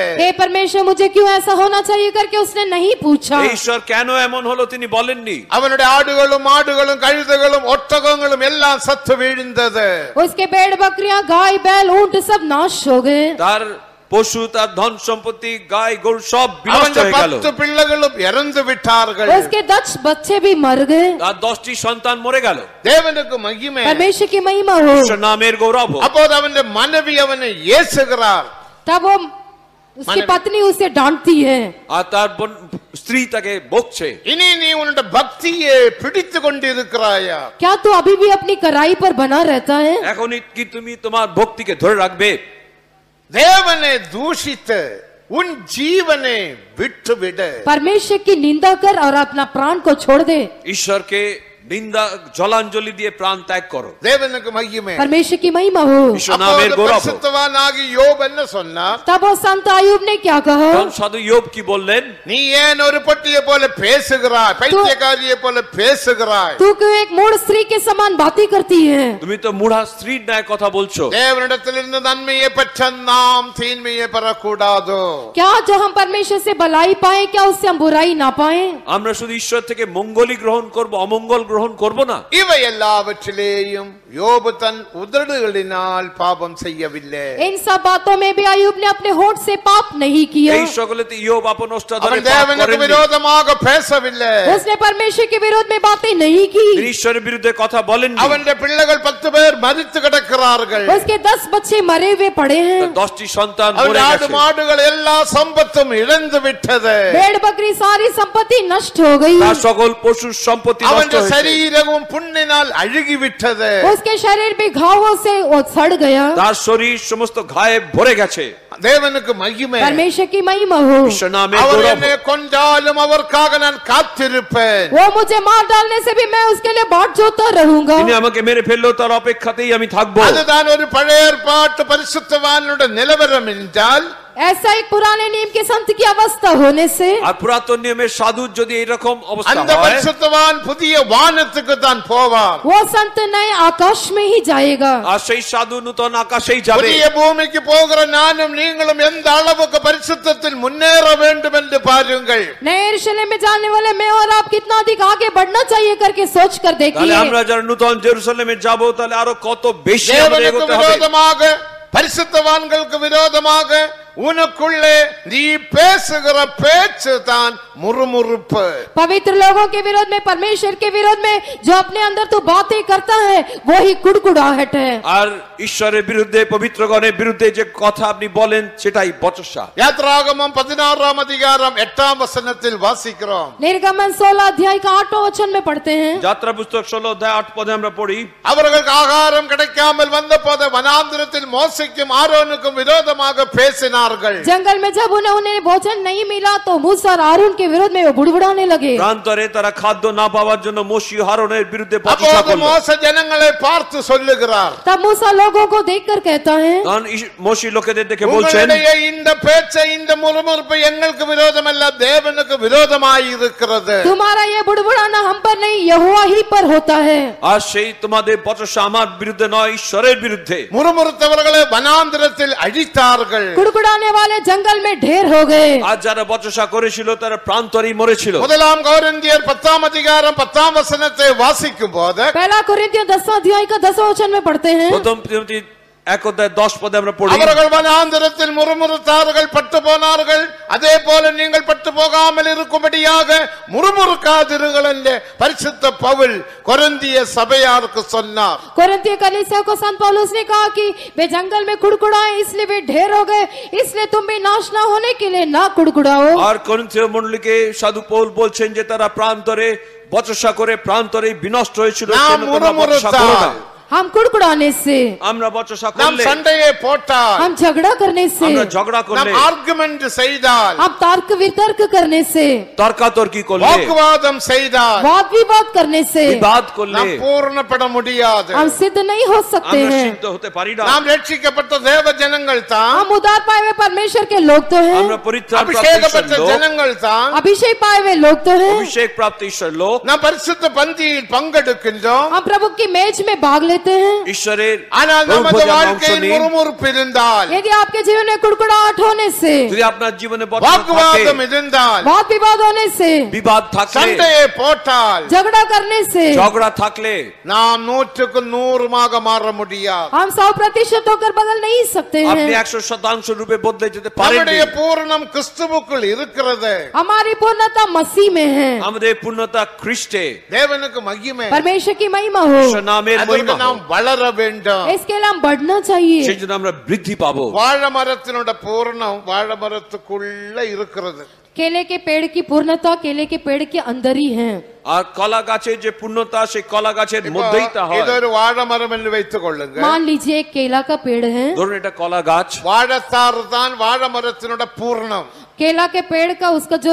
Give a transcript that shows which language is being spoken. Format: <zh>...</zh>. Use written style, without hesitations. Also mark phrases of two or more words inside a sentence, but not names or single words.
<hi>हे परमेश्वर मुझे क्यों ऐसा होना चाहिए करके उसने नहीं पूछा।</hi> <bn>এই ঈশ্বর কেন এমন হলো তিনি বলেননি।</bn> <ta>அவனுடைய ஆடுகளும் மாடுகளும் கழுதைகளும் ஒட்டகங்களும் எல்லாம் சத்து வீழ்ந்தது.</ta> <hi>उसके भेड़ बकरियां गाय बैल ऊंट सब नाश हो गए।</hi> <bn>তার পশু, তার ধন সম্পত্তি, গাই গরু সব বিনষ্ট</bn> <ta>அவனுடைய</ta> <bn>হয়ে গেল।</bn> <ta>10 பிள்ளைகளும் இறந்து விட்டார்கள்.</ta> <hi>उसके 10 बच्चे भी मर गए।</hi> <bn>তার 10টি সন্তান মরে গেল।</bn> <ta>தேவனுக்கு மகிமை.</ta> <hi>परमेश्वर की महिमा हो।</hi> <bn>ঈশ্বর নামের গৌরব হো।</bn> <ta>அப்போது அவனுடைய மனைவி அவனை ஏசுகிறார்.</ta> <hi>तब वो उसकी पत्नी उसे डांटती है।</hi> <bn>আর তার স্ত্রী তাকে বকছে,</bn> <ta>இனி நீ உன்னுடைய பக்தியை பிடித்து கொண்டிருக்கிறாயா?</ta> <hi>क्या तू अभी भी अपनी कड़ाई पर बना रहता है?</hi> <bn>এখনই কি তুমি তোমার ভক্তিকে ধরে রাখবে?</bn> <ta>தேவனை தூஷித்து உன் ஜீவனை விட்டுவிடு.</ta> <hi>परमेश्वर की निंदा कर और अपना प्राण को छोड़ दे।</hi> <bn>ঈশ্বরকে নিন্দা জলাঞ্জলি দিয়ে প্রাণ ত্যাগ করো।</bn> <ta>தேவனுக்கு மகிமை.</ta> <hi>परमेश्वर की महिमा हो।</hi> <bn>ঈশ্বর নামের</bn> <ta>அப்போது</ta> <bn>গৌরব হোক।</bn> <ta>பரிசுத்தவானாகி யோப் என்ன சொன்னார்?</ta> <hi>तब वो संत आयुब ने क्या कहा?</hi> <bn>তখন সাধু য়োব কি বললেন?</bn> <ta>நீ ஏன் ஒரு பட்டியை போல பேசுகிறாய், பைத்தியக்காரியை போல பேசுகிறாய்?</ta> <hi>तू क्यों एक मूढ़ स्त्री के समान बातें करती है?</hi> <bn>তুমি তো মুঢ়া স্ত্রীর ন্যায় কথা বলছো।</bn> <ta>தேவனிடத்திலிருந்து நன்மையை பெற்ற நாம் தீன்மையை பெறக்கூடாதோ?</ta> <hi>क्या जो हम परमेश्वर से भलाई पाए क्या उससे हम बुराई ना पाए?</hi> <bn>আমরা শুধু ঈশ্বর থেকে মঙ্গলই গ্রহণ করব, অমঙ্গল গ্রহণ করব না।</bn> <ta>இவை எல்லாவற்றிலேயும் யோபு தன் உதடுகளினால் பாவம் செய்யவில்லை.</ta> <hi>इन सब बातों में भी आयुब ने अपने होठ से पाप नहीं किया।</hi> <bn>এই সকলেতে ইয়োব আপন ওষ্ঠাধরে</bn> <ta>அவன்</ta> <bn>পাপ</bn> <ta>தேவனுக்கு</ta> <bn>করেননি।</bn> <ta>விரோதமாக பேசவில்லை.</ta> <hi>उसने परमेश्वर के विरोध में बातें नहीं की।</hi> <bn>তিনি ঈশ্বরের বিরুদ্ধে কথা বলেননি।</bn> <ta>அவனுடைய பிள்ளைகள் 10 பேர் மரித்து கிடக்கிறார்கள்.</ta> <hi>उसके 10 बच्चे मरे हुए पड़े हैं।</hi> <bn>10টি সন্তান</bn> <ta>அவன்</ta> <bn>মরে</bn> <ta>ஆடு</ta> <bn>গেছে।</bn> <ta>மாடுகள் எல்லா சம்பத்தும் இழந்து விட்டது.</ta> <hi>भेड़ बकरी सारी संपत्ति नष्ट हो गई।</hi> <bn>তার সকল পশুর সম্পত্তি নষ্ট</bn> <ta>அவனுடைய</ta> <bn>হয়েছে।</bn> <ta>சரீரமும் புண்ணினால் அழுகி விட்டது.</ta> <hi>उसके शरीर भी घावों से वो सड़ गया।</hi> <bn>তার শরীর সমস্ত ঘায়ে ভরে গেছে।</bn> <ta>தேவனுக்கு மகிமை.</ta> <hi>परमेश्वर की महिमा हो।</hi> <bn>ঈশ্বর নামের</bn> <ta>அவர்</ta> <bn>গৌরব</bn> <ta>என்னை</ta> <bn>হোক।</bn> <ta>கொன்றாலும் அவருக்காக நான் காத்திருப்பேன்.</ta> <hi>वो मुझे मार डालने से भी मैं उसके लिए बाट जोता रहूंगा।</hi> <bn>তিনি আমাকে মেরে ফেললেও তার অপেক্ষাতেই আমি থাকবো।</bn> <ta>அதுதான் ஒரு பழைய ஏற்பாட்டு பரிசுத்தவானுடைய நிலவரம் என்றால்</ta> <hi>ऐसा एक पुराने नियम के संत की अवस्था होने से</hi> <bn>আর পুরাতন নিয়মের সাধুর যদি এইরকম অবস্থা</bn> <ta>அந்த</ta> <bn>হয়,</bn> <ta>பரிசுத்தவான் புதிய வானத்துக்கு தான் போவார்.</ta> <hi>वो संत नए आकाश में ही जाएगा।</hi> <bn>আর সেই সাধু নূতন আকাশেই যাবে।</bn> <ta>புதிய பூமிக்கு போகிற நானும் நீங்களும் எந்த அளவுக்கு பரிசுத்தத்தில் முன்னேற வேண்டும் என்று பாருங்கள்.</ta> <hi>नए यरूशलेम में जाने वाले मैं और आप कितना अधिक आगे बढ़ना चाहिए करके सोच कर</hi> <bn>তাহলে</bn> <hi>देखिए।</hi> <bn>আমরা যারা নূতন জেরুসালেমে যাব তাহলে আরো কত বেশি আমরা</bn> <ta>தேவனுக்கு</ta> <bn>এগোতে হবে।</bn> <ta>விரோதமாக பரிசுத்தவான்களுக்கு விரோதமாக உனக்குள்ளே நீ பேசுகிற பேச்சு தான் முறுமுறுப்பு.</ta> <hi>पवित्र लोगों के विरोध में, परमेश्वर के विरोध में जो अपने अंदर तो बातें करता है वही कुड़कुड़ाहट है।</hi> <bn>আর ঈশ্বরের বিরুদ্ধে, পবিত্রগণের বিরুদ্ধে যে কথা আপনি বলেন সেটাই বচসা।</bn> <ta>யாத்ராகமம் 16ஆம் அதிகாரம் 8ஆம் வசனத்தில் வாசிக்கிறோம்.</ta> <hi>निर्गमन 16 अध्याय का 8वां वचन में पढ़ते हैं।</hi> <bn>যাত্রা পুস্তক 16 অধ্যায় 8 পদে আমরা পড়ি,</bn> <ta>அவர்களுக்கு ஆகாரம் கிடைக்காமல் வந்தபோது வனாந்திரத்தில் மோசேக்கும் ஆரோனுக்கும் விரோதமாக பேசினார்கள்.</ta> <hi>जंगल में जब उन्हें भोजन नहीं मिला तो मूसा और आरून के विरोध में वो बुड़बुड़ाने लगे।</hi> <bn>প্রান্তরে তারা খাদ্য না পাওয়ার জন্য মোশি হারনের বিরুদ্ধে বচসা</bn> <ta>அப்போது</ta> <bn>করল।</bn> <ta>மோசே ஜனங்களை பார்த்து சொல்லுகிறார்,</ta> <hi>तब मूसा लोगों को देखकर कहता है,</hi> <bn>তখন মোশি লোকেদের দেখে বলছেন,</bn> <ta>உங்களுடைய இந்த பேச்சை இந்த முறுமுறுப்பு எங்களுக்கு விரோதமல்ல தேவனுக்கு விரோதமாய் இருக்கிறது.</ta> <hi>तुम्हारा ये बुड़बुड़ाना हम पर नहीं यहोवा ही पर होता है।</hi> <bn>আর সেই তোমাদের বচসা আমার বিরুদ্ধে নয়, ঈশ্বরের বিরুদ্ধে।</bn> <ta>முறுமுறுத்தவர்களை வனாந்திரத்தில் அழித்தார்கள்.</ta> <hi>कुड़कुड़ाने वाले जंगल में ढेर हो गए।</hi> <bn>আর যারা বচসা করেছিল তারা প্রান্তরেই মরেছিল।</bn> <ta>முதலாம் கொரிந்தியர் 10ஆம் அதிகாரம் 10ஆம் வசனத்தை வாசிக்கும் போது</ta> <hi>पहला कोरिन्थियों 10वां अध्याय का 10वां वचन में पढ़ते हैं।</hi> <bn>প্রথম তিমোথী এক অধ্যায় 10 পদে আমরা পড়ি,</bn> <ta>அவர்கள் வனாந்திரத்தில் முறுமுறுத்தார்கள், பட்டு போனார்கள். அதே போல நீங்கள் பட்டு போகாமல் இருக்கும்படியாக முறுமுறுக்காதிருங்கள் என்று பரிசுத்த பவுல் கொரிந்திய சபையாருக்கு சொன்னார்.</ta> <hi>कोरिन्थियों कलीसिया को संत पौलुस ने कहा कि वे जंगल में कुड़कुड़ाए इसलिए वे ढेर हो गए, इसलिए तुम भी नाश ना होने के लिए ना कुड़कुड़ाओ।</hi> <bn>আর করিন্থীয় মণ্ডলীকে সাধু পৌল বলছেন যে তারা প্রান্তরে বচসা করে প্রান্তরে বিনষ্ট হয়েছিল,</bn> <ta>நாம்</ta> <bn>সেজন্য তোমরা বচসা করো না।</bn> <ta>முறுமுறுத்தால்,</ta> <hi>हम कुड़कुड़ाने से,</hi> <bn>আমরা বচসা</bn> <ta>நாம்</ta> <bn>করলে,</bn> <ta>சண்டையை போட்டால்,</ta> <hi>हम झगड़ा करने से,</hi> <bn>আমরা ঝগড়া</bn> <ta>நாம்</ta> <bn>করলে,</bn> <ta>ஆர்குமெண்ட் செய்தால்,</ta> <hi>हम तर्क वितर्क करने से,</hi> <bn>তর্কাতর্কি করলে,</bn> <ta>வாக்குவாதம் செய்தால்</ta> <hi>वाद विवाद करने से</hi> <bn>বিবাদ করলে</bn> <ta>நாம் பூர்ணப்பட முடியாது.</ta> <hi>हम सिद्ध नहीं हो सकते</hi> <bn>আমরা</bn> <hi>हैं।</hi> <bn>সিদ্ধ হতে পারি না।</bn> <ta>நாம் ரட்சிக்கப்பட்ட தேவ ஜனங்கள் தான்,</ta> <hi>हम उद्धार पाए हुए परमेश्वर के लोग तो हैं,</hi> <bn>আমরা পরিত্রাণ প্রাপ্ত</bn> <ta>அபிஷேகப்பட்ட</ta> <bn>ঈশ্বরের লোক,</bn> <ta>ஜனங்கள் தான்,</ta> <hi>अभिषेक पाए हुए लोग तो हैं,</hi> <bn>অভিষেক প্রাপ্ত ঈশ্বরের লোক,</bn> <ta>நாம் பரிசுத்த பந்தியில் பங்கெடுக்கின்றோம்.</ta> <hi>हम प्रभु की मेज में भाग लेते हैं।</hi> <bn>ঈশ্বরের</bn> <ta>ஆனால் நமது</ta> <bn>প্রভুভোজনে অংশ</bn> <ta>வாழ்க்கையில்</ta> <bn>নিন।</bn> <ta>முறுமுறுப்பு இருந்தால்,</ta> <hi>यदि आपके जीवन में कुड़कुड़ाहट होने से,</hi> <bn>যদি আপনার জীবনে বচসা থাকে,</bn> <ta>வாக்குவாதம் இருந்தால்,</ta> <hi>वाद विवाद होने से,</hi> <bn>বিবাদ থাকলে,</bn> <ta>சண்டையை போட்டால்,</ta> <hi>झगड़ा करने से</hi> <bn>ঝগড়া থাকলে</bn> <ta>நாம் 100க்கு 100 மாற முடியாது.</ta> <hi>हम 100% होकर बदल नहीं सकते</hi> <bn>আপনি</bn> <hi>हैं।</hi> <bn>100% রূপে বদলে যেতে পারেন</bn> <ta>நம்முடைய பூரணம் கிறிஸ்துவுக்குள் இருக்கிறது.</ta> <hi>हमारी पूर्णता मसीह में है।</hi> <bn>আমাদের পূর্ণতা খ্রিস্টে,</bn> <ta>தேவனுக்கு மகிமை.</ta> <hi>परमेश्वर की महिमा हो,</hi> <bn>ঈশ্বর নামের</bn> <ta>அதற்கு</ta> <bn>মহিমা</bn> <ta>நாம்</ta> <bn>হোক।</bn> <ta>வளர வேண்டும்.</ta> <hi>इसके लिए हम बढ़ना चाहिए।</hi> <bn>সেই জন্য আমরা বৃদ্ধি পাবো।</bn> <ta>வாழ மரத்தினோட பூரணம் வாழ மரத்துக்குள்ள இருக்கிறது.</ta> <hi>केले के पेड़ की पूर्णता केले के पेड़ के अंदर ही है।</hi> <bn>আর কলা গাছের যে পূর্ণতা, সেই কলা গাছের মধ্যেই তা হয়।</bn> <ta>இது ஒரு வாழ மரம் என்று வைத்துக் கொள்ளுங்க.</ta> <hi>मान लीजिए एक केला का पेड़ है,</hi> <bn>ধরুন এটা কলা গাছ,</bn> <ta>வாழத்தாறு தான் வாழ மரத்தினோட பூர்ணம்.</ta> <hi>केला के पेड़ का उसका जो</hi>